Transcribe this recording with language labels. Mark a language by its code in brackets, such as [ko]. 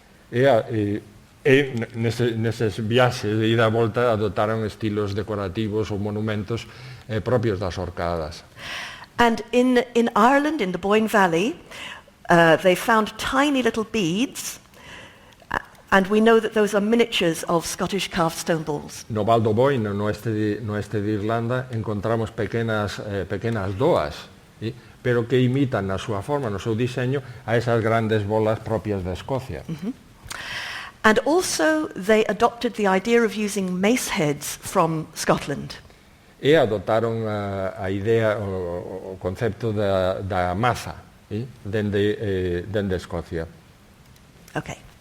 [gl] E neses viaxes de ida e volta adotaron estilos decorativos ou monumentos propios das Orcadas. [en] And in Ireland, in the Boyne Valley, they found tiny little beads, and we know that those are miniatures of Scottish carved stone balls. [gl] No Val do Boyne, no oeste de Irlanda, encontramos pequenas doas, pero que imitan na súa forma, no seu diseño, a esas grandes bolas propias de Escocia. Mm-hmm. [en] And also they adopted the idea of using mace heads from Scotland. [gl] E adotaron a idea, o concepto da maza, dende Escocia. [en] Okay.